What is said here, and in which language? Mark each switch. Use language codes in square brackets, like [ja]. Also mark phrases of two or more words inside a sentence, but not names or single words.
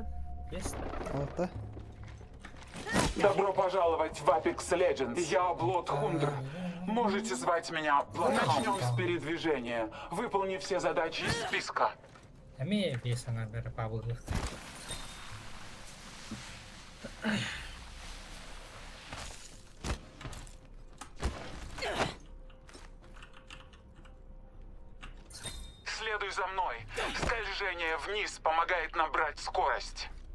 [ru] Есть? Алта. Добро пожаловать в Apex Legends. Я Bloodhunder. Можете звать меня Bloodhound. Начнем с передвижения. Выполни все задачи из списка. [id] Kami bisa ngambil pabuk. [ru] Следуй за мной. Скольжение вниз помогает набрать скорость.